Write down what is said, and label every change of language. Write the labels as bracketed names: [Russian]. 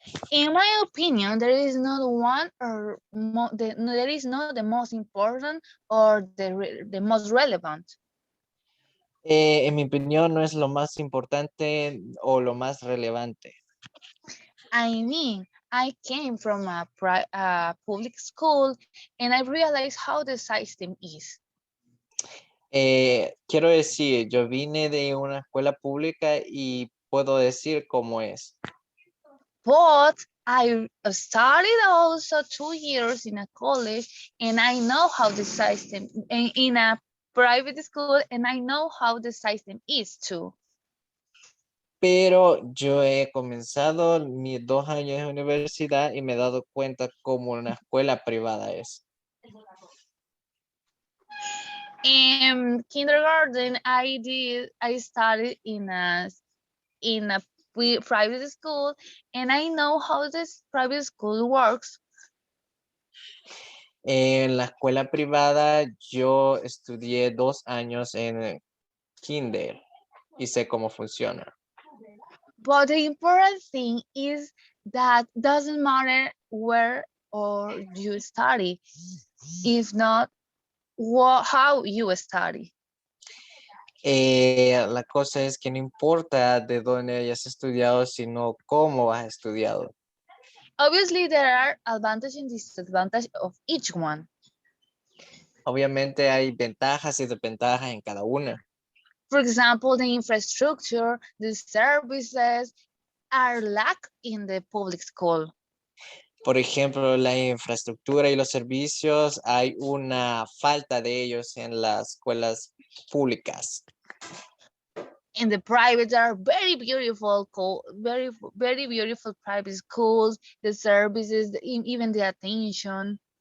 [English] In my opinion, there is not one or there is not the most important or the most relevant. [Spanish] En mi opinión, no es lo más importante o lo más relevante. [English] I mean, I came from a public school and I realized how the system is. [Spanish] Quiero decir, yo vine de una escuela pública y puedo decir cómo es. [English] But I studied also 2 years in a college and I know how the system in a private school and I know how the system is too. [Spanish] Pero yo he comenzado mis 2 años de universidad y me he dado cuenta cómo una escuela privada es. [English] In kindergarten, I studied in a private school and I know how this private school works. [Spanish] En la escuela privada yo estudié 2 años en kinder y sé cómo funciona. [English] But the important thing is that doesn't matter where or you study, if not how you study. [Spanish] La cosa es que no importa de dónde hayas estudiado, sino cómo has estudiado. [English] Obviously, there are advantages and disadvantages of each one. [Spanish] Obviamente hay ventajas y desventajas en cada una. [English] For example, the infrastructure, the services are lack in the public school. [Spanish] Por ejemplo, la infraestructura y los servicios, hay una falta de ellos en las escuelas públicas. [English] And the private are very beautiful, very beautiful private schools, the services, even the attention.